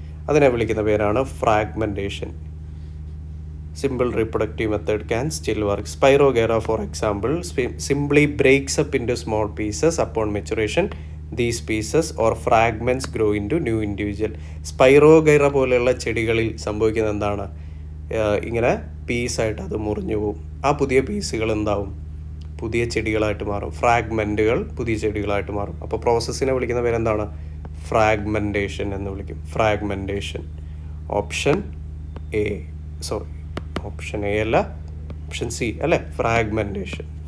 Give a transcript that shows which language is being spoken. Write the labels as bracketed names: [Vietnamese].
[Malayalam] അതിനെ വിളിക്കുന്ന പേരാണ് fragmentation. [English] Simple reproductive method can still work. Spirogyra, for example, simply breaks up into small pieces upon maturation. These pieces or fragments grow into new individual. [Malayalam] Spirogyra പോലെയുള്ള ചെടികളിൽ സംഭവിക്കുന്നത് എന്താണ്? ഇങ്ങനെ പീസായിട്ട് അത് മുറിഞ്ഞു പോകും. ആ പുതിയ പീസുകൾ എന്താവും? പുതിയ ചെടികളായിട്ട് മാറും. ഫ്രാഗ്മെൻറ്റുകൾ പുതിയ ചെടികളായിട്ട് മാറും. അപ്പോൾ പ്രോസസ്സിനെ വിളിക്കുന്ന പേരെന്താണ്? ഫ്രാഗ്മെൻറ്റേഷൻ എന്ന് വിളിക്കും. Fragmentation. Option A, sorry option A അല്ല, ഓപ്ഷൻ സി അല്ലേ, ഫ്രാഗ്മെൻറ്റേഷൻ.